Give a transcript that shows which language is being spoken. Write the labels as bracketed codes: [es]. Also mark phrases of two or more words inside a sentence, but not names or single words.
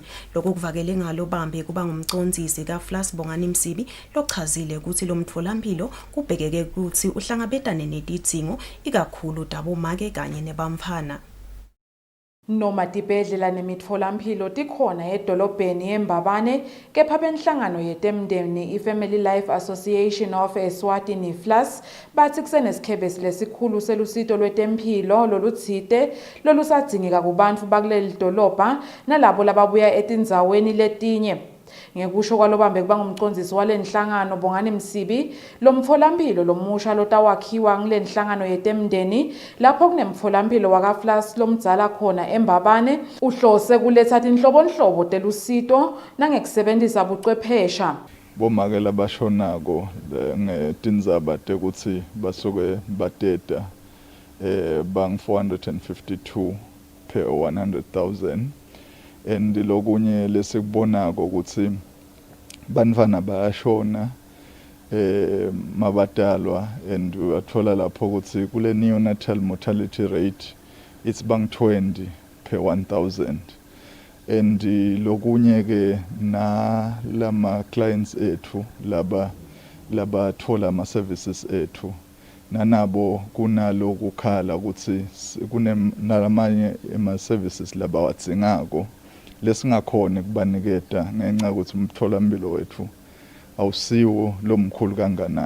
[ss] Lokho kuvakele ngalo bambe kuba ngumcondzisi kaFlas Bongani Msibi lochazile ukuthi lo mtholampilo kubhekeke ukuthi uhlangabetane netidzingo ikakhulu dabomake kanye nebamfana. Noma tibhedlela nemitfolamphilo tikhona edolobheni eMbabane, kepha benhlangano yetemndeni i-Family Life Association of Eswatini FLAS bathi kusenesikhebesi lesikhulu selusito lwetemphilo lolutsite lolusadzingeka kubantfu bakuleli dolobha nalabo lababuya etindzaweni letinye. Ngekusho kwalobambe kuba ngumcondzisi walenhlangano Bongani Msibi, lo mtholampilo lomusha lotawakhiwa ngilenhlangano yetemndeni lapho kunemtholampilo wakaFlas lomdzala khona eMbabane uhlose kuletha tinhlobonhlobo telusito nangekusebentisa buchwephesha. Bomake labashonako ngetindzaba tekuthi basuke bateta bang 452 per 100,000. And lokunye lesikubonako ukuthi bantfwana bayashona mabadalwa and uyathola lapho ukuthi kule [en] neonatal mortality rate it's [ss] bang 20 per 1,000. And lokunye ke na lama clients ethu laba thola ama services ethu nanabo kunalo kukhala ukuthi kunemanye ama services laba watsingako lesingakhona kubaniketa ngenxa ukuthi umtholampilo wethu awusiwo lomkhulu kanganani.